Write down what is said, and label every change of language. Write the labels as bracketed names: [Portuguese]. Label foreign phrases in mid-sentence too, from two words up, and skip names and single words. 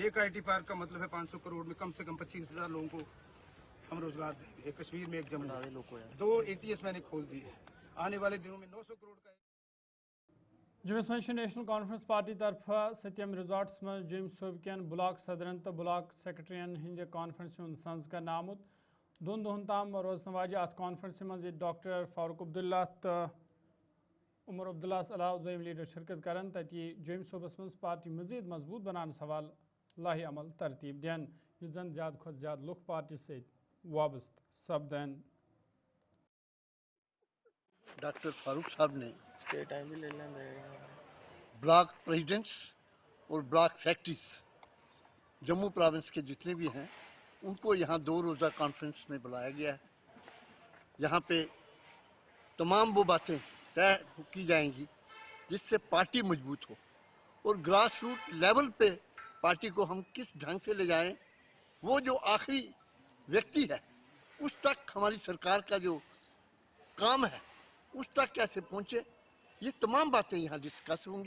[Hindi] 1 [English] IT park [Hindi] का मतलब है 500 करोड़ में कम से कम 25,000 लोगों को हम रोजगार देंगे। एक कश्मीर में, एक जम्मू में। 2 ATS मैंने खोल दिए हैं। आने वाले दिनों में 900 करोड़ का। [Kashmiri] जुम्मस मं नेशनल कॉन्फ्रेंस पार्टी तरफ सत्यम रिजॉर्ट्स में जुम सूबे कन ब्लॉक सदरन तो ब्लॉक सेक्रेटरियन हंद कॉन्फ्रेंस संज कर आमुत। 2 दोहन ताम रोजन वाज अत कॉन्फ्रेंस मज डॉक्टर फारूक अब्दुल्ला तो उमर अब्दुल्ला अलावा दोम लीडर शिरकत करन तति जुम सूबस मज पार्टी मजीद मजबूत बनाने हवाल लाही अमल तरतीब दिन युत जन ज्यादा खुद ज्यादा लुक पार्टी से वाबस्त सपदन। [Hindi] डॉक्टर फारूक साहब ने [English] block presidents [Hindi] और [English] block secretaries Jammu province [Hindi] के जितने भी हैं उनको यहाँ 2 रोज़ा कॉन्फ्रेंस में बुलाया गया है। यहाँ पे तमाम वो बातें तय की जाएंगी जिससे पार्टी मजबूत हो और [English] grass root level [Hindi] पे पार्टी को हम किस ढंग से ले जाएं, वो जो आखिरी व्यक्ति है उस तक हमारी सरकार का जो काम है उस तक कैसे पहुंचे, ये तमाम बातें यहाँ डिस्कस होंगी।